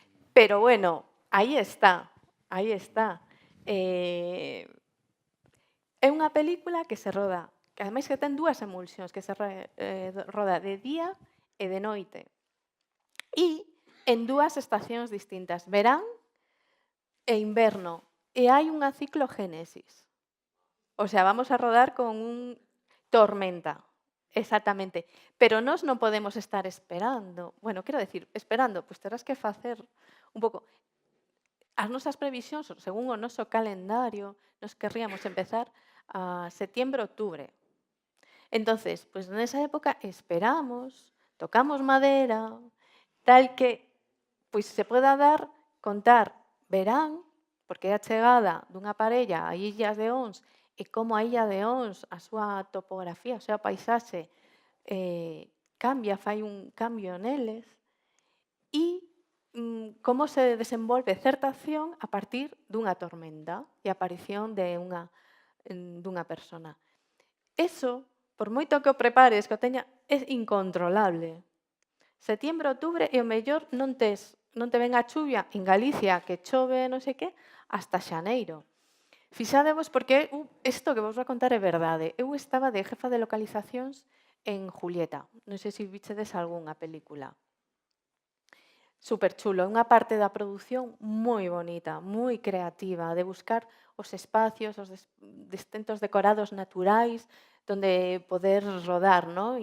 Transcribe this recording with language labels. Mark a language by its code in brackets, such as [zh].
[gl] Pero bueno, aí está, aí está. É unha película que se roda, que ademais que ten dúas emulsións, que se roda de día e de noite. E en dúas estacións distintas, verán e inverno. E hai unha ciclogénesis. [es] O sea, vamos a rodar con un tormenta. Exactamente. [gl] Pero nós non podemos estar esperando. Bueno, quero decir, esperando, pois terás que facer un pouco... As nosas previsións, según o noso calendario, nos querríamos empezar a setembro, outubro. Entonces, pois nesa época esperamos, tocamos madera, tal que pois se poda contar verán, porque é a chegada dunha parella a Illas de Ons e como a Illa de Ons, a súa topografía, a súa paisaxe, cambia, fai un cambio neles, e como se desenvolve certa acción a partir dunha tormenta e a aparición dunha persona. Eso, por moito que o prepares, que o teña, é incontrolable. Setembro, outubro, e o mellor non te ven a chuvia en Galicia, que chove non sei que, hasta xaneiro. Fixadevos porque isto que vos vou contar é verdade. Eu estaba de jefa de localizacións en Julieta. Non sei se vichedes algunha película. Super chulo. Unha parte da produción moi bonita, moi creativa, de buscar os espacios, os distintos decorados naturais, donde poder rodar, ¿no?